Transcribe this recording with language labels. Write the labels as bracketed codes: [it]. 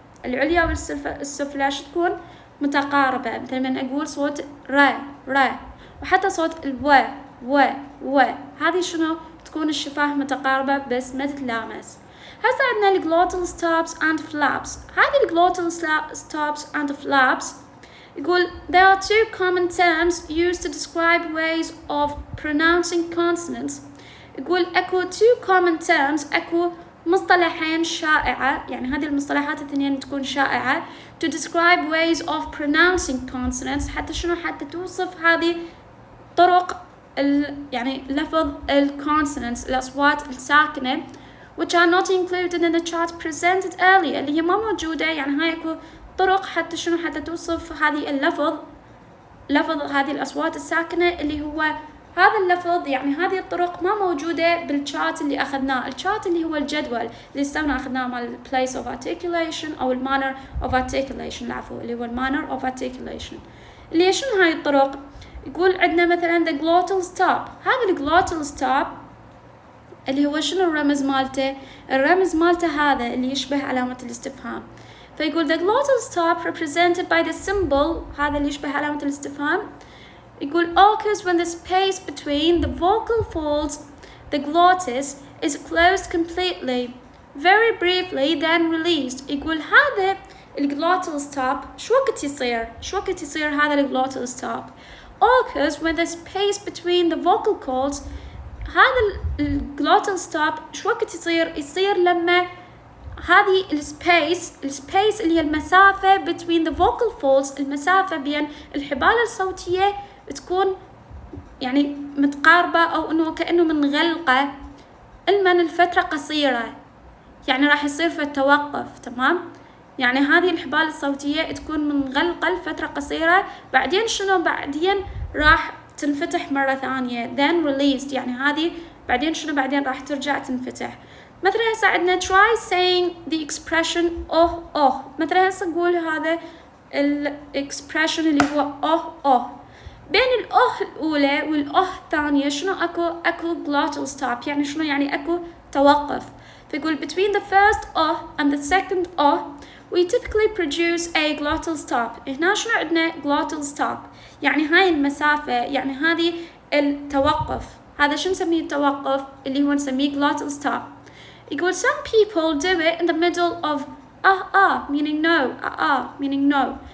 [ar] العليا والسفلى شو تكون متقاربة. مثلا من أقول صوت را وحتى صوت و هذه شنو تكون الشفاه متقاربة بس ما تتلامس. هسه عندنا [en] الglottal stops and flaps. هذه الglottal stops and flaps [ar] يقول [en] there are two common terms used to describe ways of pronouncing consonants. [ar] يقول اكو [en] two common terms، [ar] اكو مصطلحين شائعة، يعني هذه المصطلحات الاثنين تكون شائعة [en] to describe ways of pronouncing consonants. [ar] حتى شنو حتى توصف هذه طرق يعني لفظ consonants الأصوات الساكنة [en] which are not included in the chart presented earlier [ar] اللي هي ما موجودة. يعني هاي اكو طرق حتى شنو حتى توصف هذه لفظ هذه الأصوات الساكنة اللي هو هذا اللفظ، يعني هذه الطرق ما موجودة بالشارت اللي أخذناه. الشارت اللي هو الجدول اللي استونا أخذناه مال [en] place of articulation [ar] أو [en] manner of articulation [ar] العفو اللي هو manner of articulation اللي هي شنو هاي الطرق. يقول عندنا مثلا the glottal stop. هذا glottal stop اللي هو شنو الرمز مالته؟ الرمز مالته هذا اللي يشبه علامة الاستفهام. فيقول [en] the glottal stop represented by the symbol [ar] هذا اللي يشبه علامة الاستفهام. [en] يقول occurs when the space between the vocal folds the glottis is closed completely very briefly then released. [ar] يقول هذا [en] glottal stop [ar] شو وقت يصير هذا [en] glottal stop occurs when the space between the vocal cords. [ar] هذا glottal stop شو وقت يصير لما هذه السبيس اللي هي المسافة [en] between the vocal folds [ar] المسافة بين الحبال الصوتية تكون يعني متقاربة أو إنه كأنه منغلقة المن الفترة قصيرة، يعني راح يصير في التوقف، تمام. يعني هذه الحبال الصوتية تكون منغلقة لفترة قصيرة بعدين شنو بعدين راح تنفتح مرة ثانية [en] then released، [ar] يعني هذه بعدين شنو بعدين راح ترجع تنفتح. مثلا هسه عندنا [en] try saying the expression [ar] مثلا هسه نقول هذا expression اللي هو بين الأولى الثانية شنو أكو glottal stop، يعني شنو يعني أكو توقف. [en] فيقول between the first and the second we typically produce a glottal stop. [ar] هنا شنو عندنا glottal stop، يعني هاي المسافة يعني هذه التوقف، هذا شو نسميه التوقف اللي هو نسميه glottal stop. [en] يقول some people do it in the middle of meaning no meaning no.